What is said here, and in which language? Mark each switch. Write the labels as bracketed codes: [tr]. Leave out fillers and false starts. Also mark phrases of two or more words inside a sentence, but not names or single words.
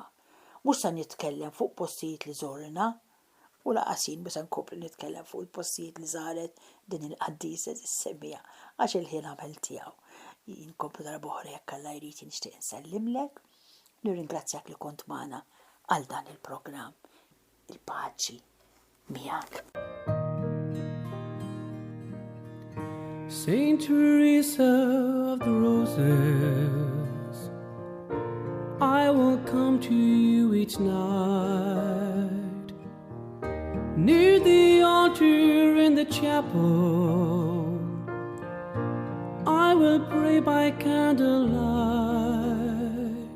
[mt] Mhux se nitkellem fuq postijiet li żorna, u laqasin biex nkopri nitkellem fuq il-postijiet li żaret din il-qaddisa is-semmija għax il-ħin għamel tiegħu. Jinkomplu darba oħra jekk Alla jrid nixtieq insellimlek, nirringrazzjak li kont magħna għal dan il-programm. Il-paċi miegħek. [en] Saint Teresa of the Roses, I will come to you each night, near the altar in the chapel, I will pray by candlelight.